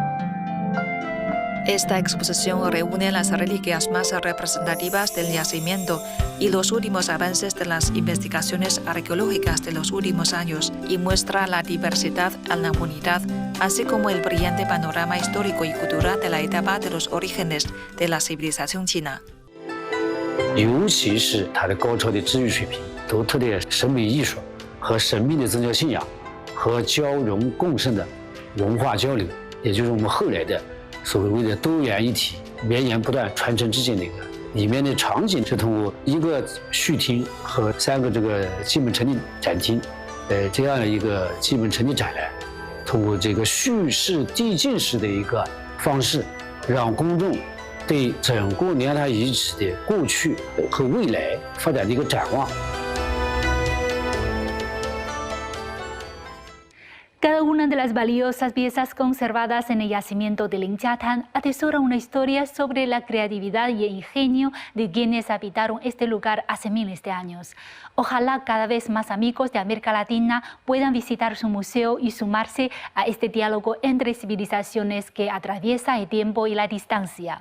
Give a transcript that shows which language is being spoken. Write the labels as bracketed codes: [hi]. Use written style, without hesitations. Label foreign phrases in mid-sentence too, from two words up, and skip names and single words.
[es] Esta exposición reúne las reliquias más representativas del yacimiento y los últimos avances de las investigaciones arqueológicas de los últimos años y muestra la diversidad en la unidad, así como el brillante panorama histórico y cultural de la etapa de los orígenes de la civilización china. [zh] 尤其是它的高超的治愈水平、独特的审美艺术和神秘的宗教信仰和交融共生的文化交流，也就是我们后来的所谓的多元一体、绵延不断、传承至今的一个。里面的场景是通过一个序厅和3个这个基本陈列展厅，这样的一个基本陈列展览，通过这个叙事递进式的一个方式，让公众对整个临安滩遗址的过去和未来发展的一个展望。 [es] Cada una de las valiosas piezas conservadas en el yacimiento de Linjiatán atesora una historia sobre la creatividad y el ingenio de quienes habitaron este lugar hace miles de años. Ojalá cada vez más amigos de América Latina puedan visitar su museo y sumarse a este diálogo entre civilizaciones que atraviesa el tiempo y la distancia.